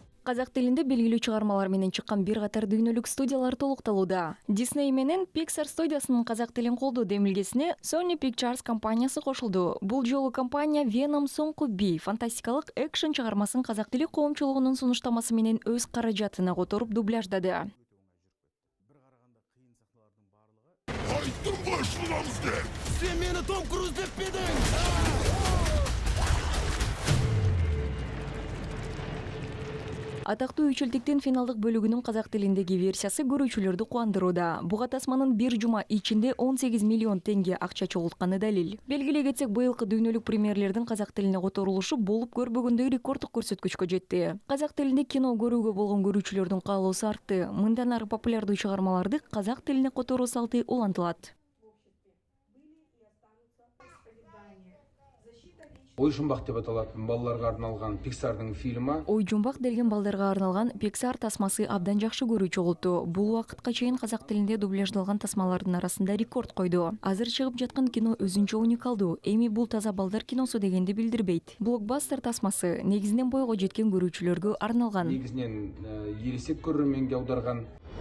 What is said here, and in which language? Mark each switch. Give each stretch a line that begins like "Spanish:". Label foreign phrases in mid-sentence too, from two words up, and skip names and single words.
Kyrgyz: Казак тилинде белгилүү чыгармалар менен чыккан бир катар дүйнөлүк студиялар толукталууда. Disney менен Pixar студиясынын казак тилин колдоо демилгесине Sony Pictures компаниясы кошулду. Бул жолу компания Venom соңку бий фантастикалык экшен чыгармасын казак тили коомчулугунун сунуштамасы менен өз каражатына которуп дубляждады.
Kazakh: Айттым ғой шыдамыз деп! Сен мені Том Круз деп педің!
Kyrgyz: Атактуу үчөлтүктүн финалдык бөлүгүнүн казак тилиндеги версиясы көрүүчүлөрдү кубандырууда. Буга тасманын бир жума ичинде 18 миллион теңге акча чогултканы далил. Белгилей кетсек, быйылкы дүйнөлүк премьерлердин казак тилине которулушу болуп көрбөгөндөй рекорддук көрсөткүчкө жетти. Казак тилинде кино көрүүгө болгон көрүүчүлөрдүн каалоосу артты. Мындан ары популярдуу чыгармаларды казак тилине которуу салты улантылат.
Kazakh: Ой жұмбақ деп аталатын балаларға арналған Pixar'дың фильмі.
Kyrgyz: Ой жумбак делген балдарга арналган Pixar тасмасы абдан жакшы көрүү чогулту. Бул убакытка чейин казак тилинде дубляждалган тасмалардын арасында рекорд койду. Азыр чыгып жаткан кино өзүнчө уникалдуу. Эми бул таза балдар киносу дегенди билдирбейт. Блокбастер тасмасы негизинен бойго жеткен көрүүчүлөргө арналган.
Kazakh: Негизинен ересек көрерменге аударған.